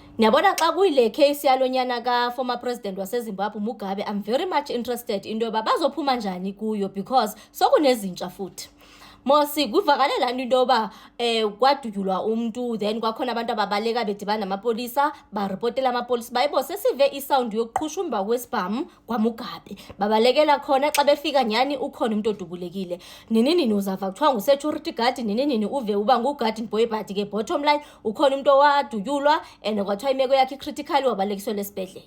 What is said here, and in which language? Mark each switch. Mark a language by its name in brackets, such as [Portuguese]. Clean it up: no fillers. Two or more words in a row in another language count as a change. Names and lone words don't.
[Xhosa] Niyabona xa kuyile case yalonyana ka [English] former president [Xhosa] waseZimbabwe Mugabe, [English] I'm very much interested into [Xhosa] yoba bazophuma njani kuyo [English] because [Xhosa] sokunezintsha futhi. Mosi kuvakalela into yoba kwadutyulwa umuntu then kwakhona abantu ababaleka bedibana namapolisa baripotela amapolisa bayibo sesive isound yokuqhushumba kwesibhamu kwaMugabe babalekela khona xa befika nyani ukhona umuntu odubulekile nini uzava kuthiwa ngu-security guard nini uve uba ngu-garden boy but ke [English] bottom line [Xhosa] ukhona umuntu owadutyulwa and kwathiwa imeko yakhe i-critical wabalekiswe lesibhedlela.